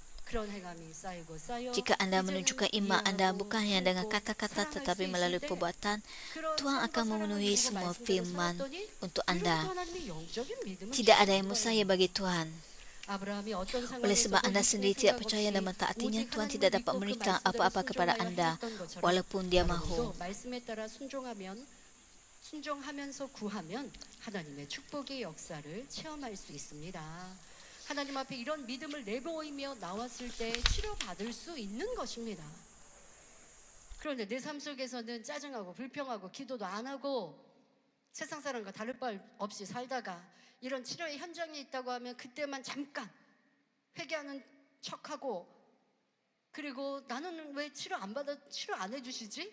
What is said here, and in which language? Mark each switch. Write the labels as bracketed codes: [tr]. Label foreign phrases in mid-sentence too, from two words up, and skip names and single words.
[ms] Jika anda menunjukkan iman anda bukan hanya dengan kata-kata tetapi melalui perbuatan, Tuhan akan memenuhi semua firman untuk anda. Tidak ada yang mustahil bagi Tuhan. Oleh sebab anda sendiri tidak percaya dan mentaatinya, Tuhan tidak dapat memberikan apa-apa kepada anda walaupun dia mahu. [ko] 순종하면서 구하면 하나님의 축복의 역사를 체험할 수 있습니다. 하나님 앞에 이런 믿음을 내보이며 나왔을 때 치료받을 수 있는 것입니다. 그런데 내 삶 속에서는 짜증하고 불평하고 기도도 안 하고 세상 사람과 다를 바 없이 살다가 이런 치료의 현장에 있다고 하면 그때만 잠깐 회개하는 척하고 그리고 나는 왜 치료 안 해주시지?